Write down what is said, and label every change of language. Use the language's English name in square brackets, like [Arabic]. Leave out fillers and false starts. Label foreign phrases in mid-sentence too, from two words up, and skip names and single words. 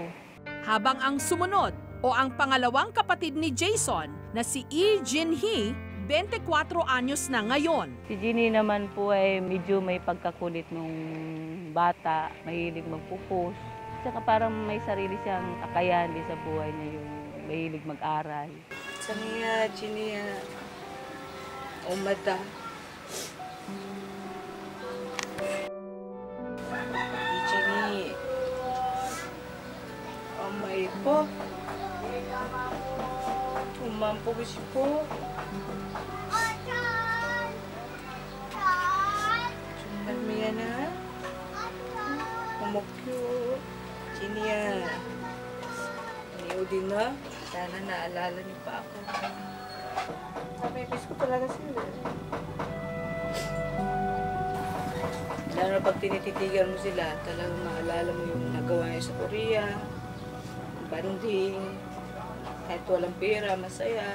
[Filipino] Habang ang sumunod o ang pangalawang kapatid ni Jason na si Lee Jin-hee, 24 anyos na ngayon. Si Ginny naman po medyo may pagkakulit nung bata, mahilig magpupus. Tsaka parang may sarili siyang kakayahan din sa buhay niya, yung mahilig mag-aral. Saniya, Ginny, [Korean] 엄마다. 이진이 엄마 예뻐? 엄마 안 보고 싶어? 정말 미안해. 어머 큐. 진이야. 니 어디 있나? [Filipino] 나 Sana naalala niyo pa ako. Namimiss ko talaga sila. Lalo na pag tinititigan mo sila, talagang maalala mo yung nagawa niyo sa Korea, banding, kahit walang pera, masaya.